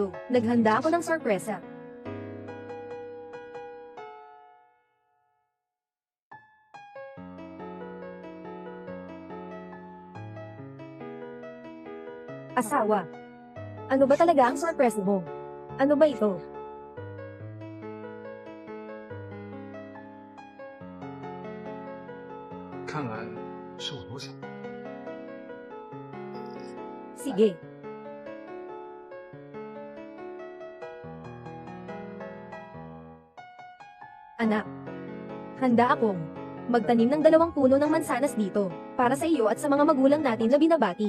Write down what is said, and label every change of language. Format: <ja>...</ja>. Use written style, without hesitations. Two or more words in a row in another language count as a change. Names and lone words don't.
<tl>Naghanda ako ng sorpresa. Asawa. Ano ba talaga ang sorpresa mo? Ano ba ito?</tl> <zh>看来是我多想。</zh> <tl>Sige. Anak. Handa akong magtanim ng 2 puno ng mansanas dito, para sa iyo at sa mga magulang natin na binabati.</tl>